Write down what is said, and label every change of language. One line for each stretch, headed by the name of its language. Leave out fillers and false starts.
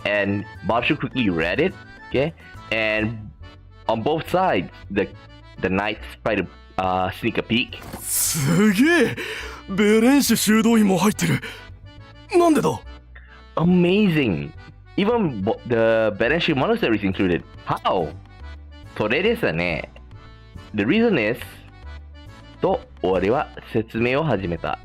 English: And Barshu quickly read it, okay? And on both sides, the knights try to sneak a peek.
Japanese: すげえベレンシュ修道院も入ってるなんでだ
English: Amazing! Even the Berenshu Monastery is included. How?
Japanese: それですね。
English: The reason is
Japanese: と俺は説明を始めた。